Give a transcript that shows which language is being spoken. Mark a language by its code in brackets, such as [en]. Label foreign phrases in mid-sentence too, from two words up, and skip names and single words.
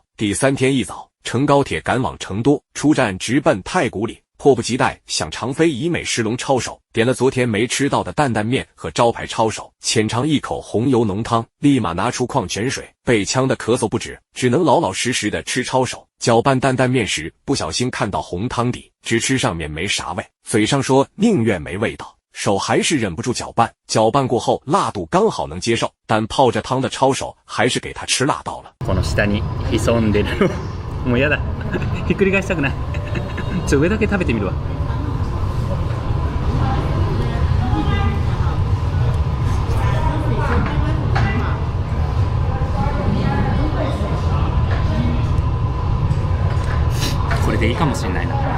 [zh] 第3天一早，乘高铁赶往成都，出站直奔太古里，迫不及待想尝非遗美食龙抄手，点了昨天没吃到的担担面和招牌抄手，浅尝一口红油浓汤，立马拿出矿泉水，被呛得咳嗽不止，只能老老实实的吃抄手。搅拌担担面时，不小心看到红汤底，只吃上面没啥味，嘴上说宁愿没味道。手还是忍不住搅拌，搅拌过后辣度刚好能接受，但泡着汤的抄手还是给他吃辣到了。 [ja] この下に潜んでるもうやだひっくり返したくない上だけ食べてみるわ。これでいいかもしれないな。